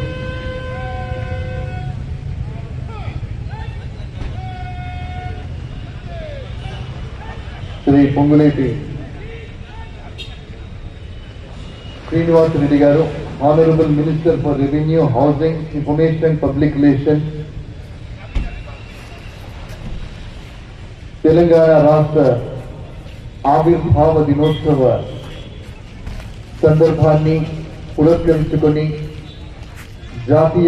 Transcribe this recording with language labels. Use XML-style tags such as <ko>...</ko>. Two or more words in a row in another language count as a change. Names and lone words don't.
<te>श्री పొంగులేటి శ్రీనివాస్ రెడ్డి గారు,</te> <en>Honorable Minister for Revenue, Housing, Information, Public Relations,</en> <te>తెలంగాణ రాష్ట్ర ఆవిర్భావ దినోత్సవ సందర్భాన్ని పురస్కరించుకొని జాతీయ</te>